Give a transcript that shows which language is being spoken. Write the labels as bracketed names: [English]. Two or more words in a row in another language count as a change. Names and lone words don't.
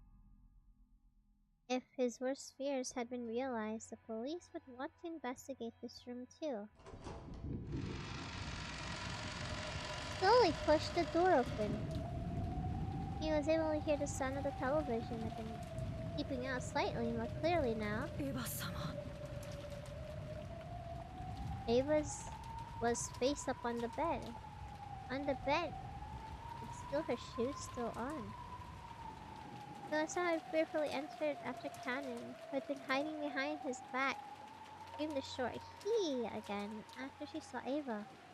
[English] If his worst fears had been realized, the police would want to investigate this room too. Slowly pushed the door open. He was able to hear the sound of the television had been keeping out slightly more clearly now. Eva-sama. Eva was face up on the bed. On the bed, with still her shoes still on. Kumasawa had fearfully entered after Canon, who had been hiding behind his back, screamed a short "hee" again after she saw Eva.